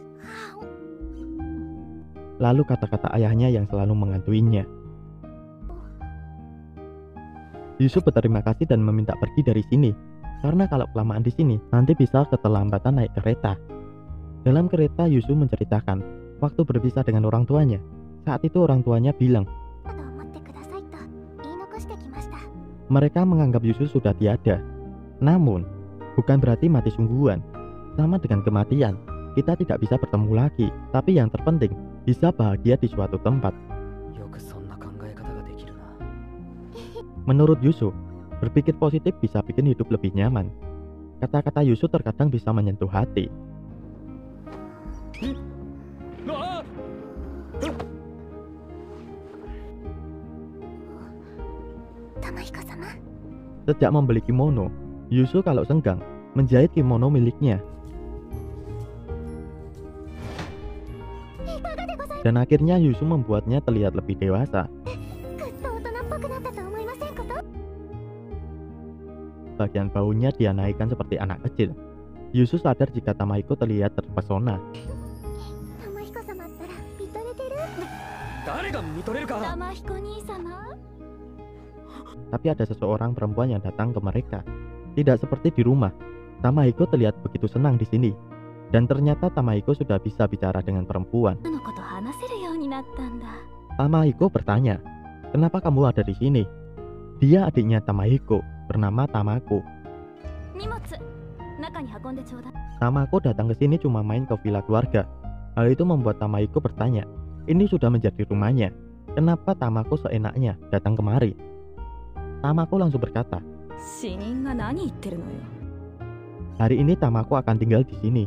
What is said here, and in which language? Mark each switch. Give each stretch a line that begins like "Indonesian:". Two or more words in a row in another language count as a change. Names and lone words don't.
Indonesian: Lalu kata-kata ayahnya yang selalu menghantui-nya. Yusu berterima kasih dan meminta pergi dari sini, karena kalau kelamaan di sini nanti bisa keterlambatan naik kereta. Dalam kereta Yusu menceritakan waktu berpisah dengan orang tuanya. Saat itu orang tuanya bilang
Japanese: と思ってくださいと言い残してきました。
Indonesian: mereka menganggap Yusu sudah tiada. Namun, bukan berarti mati sungguhan. Sama dengan kematian, kita tidak bisa bertemu lagi, tapi yang terpenting bisa bahagia di suatu tempat.
Japanese: よくそんな考え方ができるな。
Indonesian: Menurut Yusu, berpikir positif bisa bikin hidup lebih nyaman. Kata-kata Yusu terkadang bisa menyentuh hati.
Japanese: 玉彦様、
Indonesian: Sejak membeli kimono, Yusu kalau senggang menjahit kimono miliknya.
Japanese: いかがでございます？
Indonesian: Dan akhirnya Yusu membuatnya terlihat lebih dewasa.
Japanese: ぐっと大人っぽくなったと思いませんこと？
Indonesian: Bagian baunya dia naikkan seperti anak kecil. Yusu sadar jika Tamahiko terlihat terpesona.
Japanese: 玉彦様ったら見とれてる？誰が見とれるか。玉彦兄様？
Indonesian: Tapi ada seseorang perempuan yang datang ke mereka. Tidak seperti di rumah. Tamahiko terlihat begitu senang di sini. Dan ternyata Tamahiko sudah bisa bicara dengan perempuan.
Japanese: のこと話せるようになったんだ。
Indonesian: Tamahiko bertanya, "Kenapa kamu ada di sini?" Dia adiknya Tamahiko, bernama Tamako.
Japanese: 荷物、中に運んでちょうだい。
Indonesian: Tamako datang ke sini cuma main ke villa keluarga. Hal itu membuat Tamahiko bertanya, ini sudah menjadi rumahnya. Kenapa Tamako seenaknya datang kemari? Tamako langsung berkata,
Japanese: 死人が何言ってるのよ。
Indonesian: hari ini Tamako akan tinggal di sini.